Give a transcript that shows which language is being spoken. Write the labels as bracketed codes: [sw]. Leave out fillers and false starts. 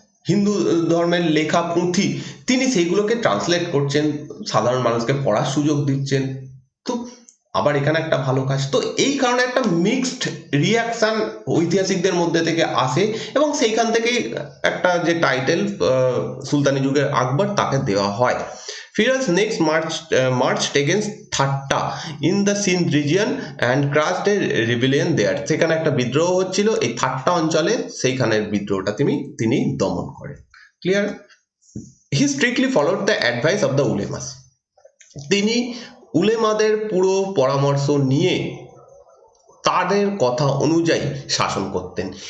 [bn] হিন্দু ধর্মের লেখা পুঁথি তিনি সেইগুলোকে ট্রান্সলেট করছেন, সাধারণ মানুষকে পড়ার সুযোগ দিচ্ছেন, তো আবার এখানে একটা ভালো কাজ। তো এই কারণে একটা মিক্সড রিয়াকশন ঐতিহাসিকদের মধ্যে থেকে আসে, এবং সেইখান থেকেই একটা যে টাইটেল সুলতানি যুগের আকবর তাকে দেওয়া হয়। [en] Firoz next marched against Thatta in the Sindh region and crushed a rebellion there. [bn] সেখানে একটা বিদ্রোহ হচ্ছিল এই থাট্টা অঞ্চলে, সেইখানের বিদ্রোহটা তিনি দমন করেন। Clear? [en] He strictly followed the advice of the ulemas. [bn] তিনি উলেমাদের পুরো পরামর্শ নিয়ে তাদের কথা অনুযায়ী শাসন করতেন।